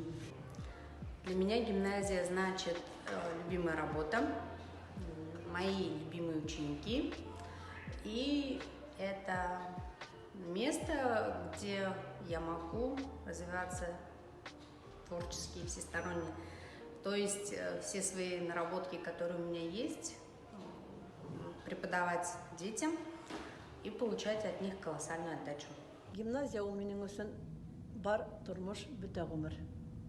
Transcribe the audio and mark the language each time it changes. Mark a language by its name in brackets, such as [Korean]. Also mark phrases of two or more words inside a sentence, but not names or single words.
[Russian] Для меня гимназия значит любимая работа, мои любимые ученики, и это место, где я могу развиваться творчески и всесторонне. То есть все свои наработки, которые у меня есть, преподавать детям и получать от них колоссальную отдачу. [Bashkir] Гимназия ул минең өчен бар тормыш, бөтә гомер.